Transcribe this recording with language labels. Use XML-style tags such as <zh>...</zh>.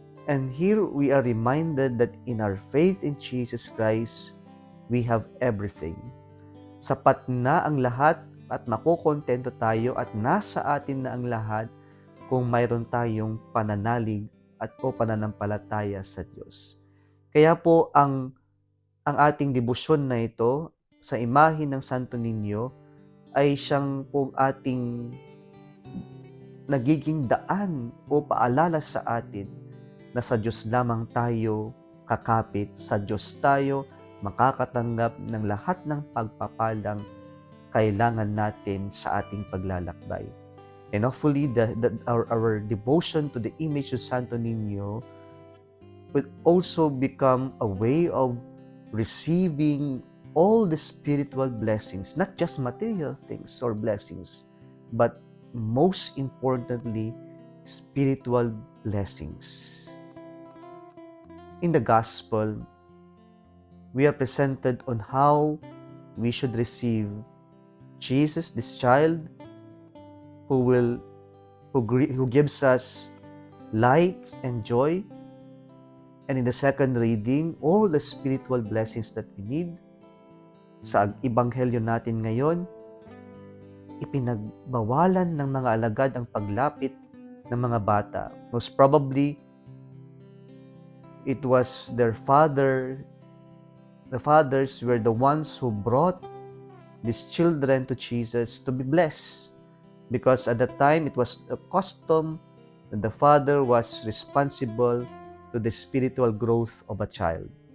<en>And here we are reminded that in our faith in Jesus Christ, we have everything.</en> <tl>Sapat na ang lahat at makukontento tayo at nasa atin na ang lahat kung mayroon tayong pananalig at o pananampalataya sa Diyos. Kaya po ang ating debosyon na ito sa imahe ng Santo Niño ay siyang po ating nagiging daan o paalala sa atin na sa Diyos lamang tayo kakapit, sa Diyos tayo makakatanggap ng lahat ng pagpapalang kailangan natin sa ating paglalakbay.</tl> <en>And hopefully our devotion to the image of Santo Niño will also become a way of receiving all the spiritual blessings, not just material things or blessings, but most importantly, spiritual blessings. In the gospel, we are presented on how we should receive Jesus, this child, who gives us light and joy. And in the second reading, all the spiritual blessings that we need.</en> <tl>Sa Ebanghelyo natin ngayon, ipinagbawalan ng mga alagad ang paglapit ng mga bata.</tl> <en>Most probably, it was their father. The fathers were the ones who brought these children to Jesus to be blessed. Because at that time, it was a custom that the father was responsible to the spiritual growth of a child.</en>